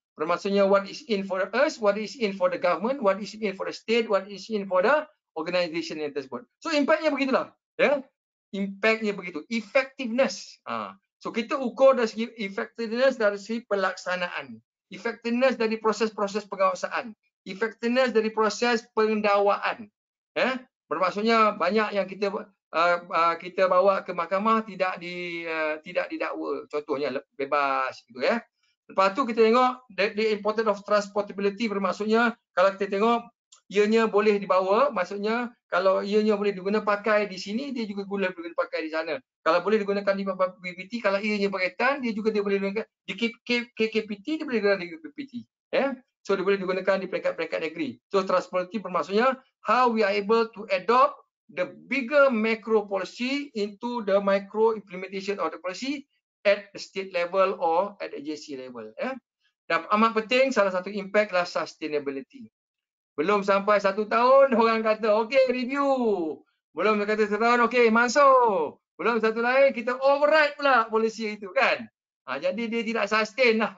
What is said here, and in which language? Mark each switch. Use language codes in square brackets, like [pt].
[ms] Bermaksudnya [en] what is in for us, what is in for the government, what is in for the state, what is in for the organisation [ms] yang tersebut. So impactnya begitulah. Ya. Impactnya begitu. Effectiveness. So kita ukur dari segi effectiveness dari segi pelaksanaan. Effectiveness dari proses-proses pengawasan. Effectiveness dari proses pendakwaan. Ya. Bermaksudnya banyak yang kita bawa ke mahkamah tidak didakwa, contohnya bebas gitu ya. Lepas tu kita tengok [en] the importance of transportability, [ms] bermaksudnya kalau kita tengok ianya boleh dibawa, maksudnya kalau ianya boleh digunakan pakai di sini, dia juga boleh digunakan pakai di sana. Kalau boleh digunakan di PPT, kalau ianya berkaitan, dia boleh digunakan di KKPT, dia boleh digunakan di PPT. Ya. So dia boleh digunakan di peringkat-peringkat negeri. [en] So transportability [ms] bermaksudnya [en] how we are able to adopt the bigger macro policy into the micro implementation of the policy at the state level or at the agency level. [ms] Dan amat penting, salah satu impact adalah sustainability. Belum sampai 1 tahun, orang kata, okay, review. Belum kata 1 tahun, okay, masuk. Belum satu lain, kita override pula polisi itu kan. Jadi dia tidak sustain lah.